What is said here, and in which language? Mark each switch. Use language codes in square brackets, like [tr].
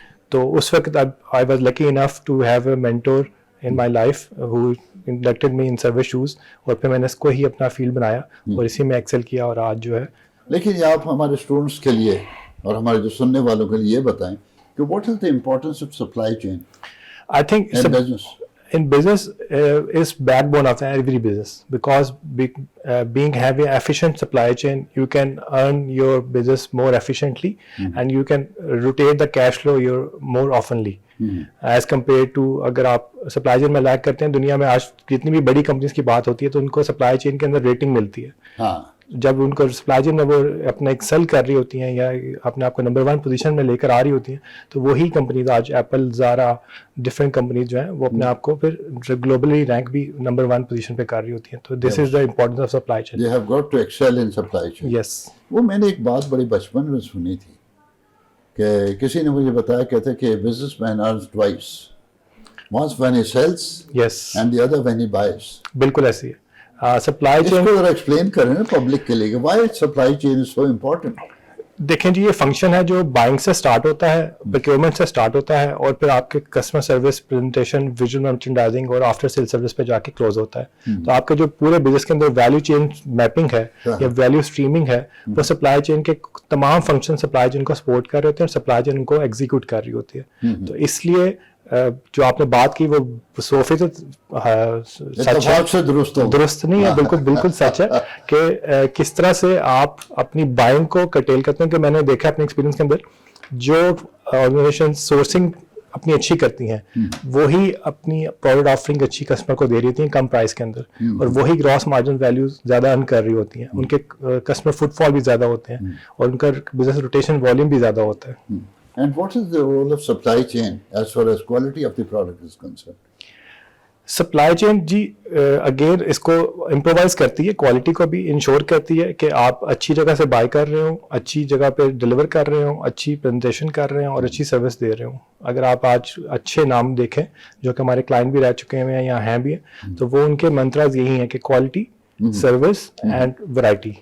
[ur] تو اس وقت [en] I was lucky enough to have a mentor in my life who inducted me in service shoes [ur] اور پھر میں نے اس کو ہی اپنا فیلڈ بنایا اور اسی میں ایکسل کیا اور آج جو ہے. لیکن آپ ہمارے اسٹوڈنٹس کے لیے اور ہمارے جو سننے والوں کے لیے یہ بتائیں کہ [en] what is the importance of supply chain I think in business? In business is backbone of every business because being having efficient supply chain you can earn your business more efficiently and you can rotate the cash flow more oftenly as compared to [ur] اگر آپ supply chain میں leak کرتے ہیں. دنیا میں آج جتنی بھی بڑی کمپنیز کی بات ہوتی ہے تو ان کو سپلائی چین کے اندر ریٹنگ ملتی ہے. جب ان کو سپلائی چین میں وہ اپنا ایکسل کر رہی ہوتی ہیں یا اپنے آپ کو نمبر 1 پوزیشن میں لے کر آ رہی ہوتی ہیں تو وہی کمپنیز آج ایپل, زارا, ڈفرینٹ کمپنیز جو ہیں وہ اپنے آپ کو پھر گلوبلی رینک بھی نمبر 1 پوزیشن پہ کر رہی ہوتی ہیں. تو [en] This is the importance of supply chain. They have got to excel in supply chain. Yes. [ur] وہ میں نے ایک بات بڑی بچپن میں سنی تھی کہ کسی نے مجھے بتایا کہتے کہ [en] business man earns twice. Once when he sells and the other when he buys. [ur] بالکل ایسی ہے. سپلائی چین کو ذرا ایکسپلین کریں نا پبلک کے لیے کہ [en] Why supply chain is so important. [ur] دیکھیں جی, یہ فنکشن ہے جو بائنگ سے اسٹارٹ ہوتا ہے, پروکیورمنٹ سے اسٹارٹ ہوتا ہے اور پھر آپ کے customer service, presentation, visual merchandising اور آفٹر سیل سروس پہ جا کے کلوز ہوتا ہے. تو آپ کا جو پورے بزنس کے اندر ویلیو چین میپنگ ہے یا ویلیو اسٹریمنگ ہے وہ سپلائی چین کے تمام فنکشن سپلائی چین کو سپورٹ کر رہے ہوتے ہیں اور سپلائی چین کو ایگزیکیوٹ کر رہی ہوتی ہے. تو اس لیے جو آپ نے بات کی وہ 100% سچ ہے, درست نہیں ہے, بالکل سچ ہے کہ کس طرح سے آپ اپنی بائنگ کو کرٹیل کرتے ہیں. کہ میں نے دیکھا اپنے ایکسپیرینس کے اندر جو آرگنائزیشن سورسنگ اپنی اچھی کرتی ہیں وہی اپنی پروڈکٹ آفرنگ اچھی کسٹمر کو دے رہی ہوتی ہیں کم پرائز کے اندر, اور وہی گراس مارجن ویلیوز زیادہ ارن کر رہی ہوتی ہیں, ان کے کسٹمر فٹ فال بھی زیادہ ہوتے ہیں اور ان کا بزنس روٹیشن والیوم بھی زیادہ ہوتا ہے. [en] And what is the role of supply chain as far as quality of the product is concerned? [ur] Supply chain جی again اس کو امپرووائز کرتی ہے, کوالٹی کو بھی انشور کرتی ہے کہ آپ اچھی جگہ سے بائی کر رہے ہوں, اچھی جگہ پہ ڈلیور کر رہے ہوں, اچھی پریزنٹیشن کر رہے ہوں اور اچھی سروس دے رہے ہوں. اگر آپ آج اچھے نام دیکھیں جو کہ ہمارے کلائنٹ بھی رہ چکے ہیں یا ہیں بھی ہیں, تو وہ ان کے منتراز یہی ہیں کہ کوالٹی, سروس اینڈ ورائٹی.